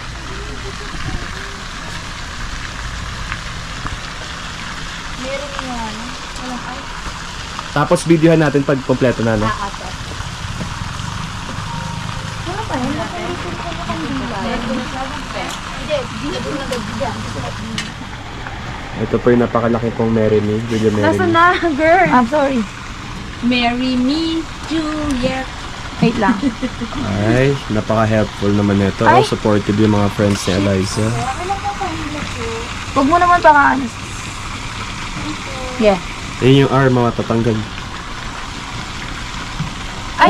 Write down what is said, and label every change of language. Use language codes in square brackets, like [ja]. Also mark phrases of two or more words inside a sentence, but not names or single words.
[tl] Tapos videohan natin pag kompleto na, no? Ito po yung napakalaki pong Marry Me. Video Marry Me. na, girl? [en] I'm sorry. Marry me, Juliet. [tl] Wait lang. Ay, napaka-helpful naman ito. Oh, supportive yung mga friends ni Eliza. Huwag mo naman pakaanis. [en] Yeah. [tl] Ayun yung R, mga tatanggal. Ay!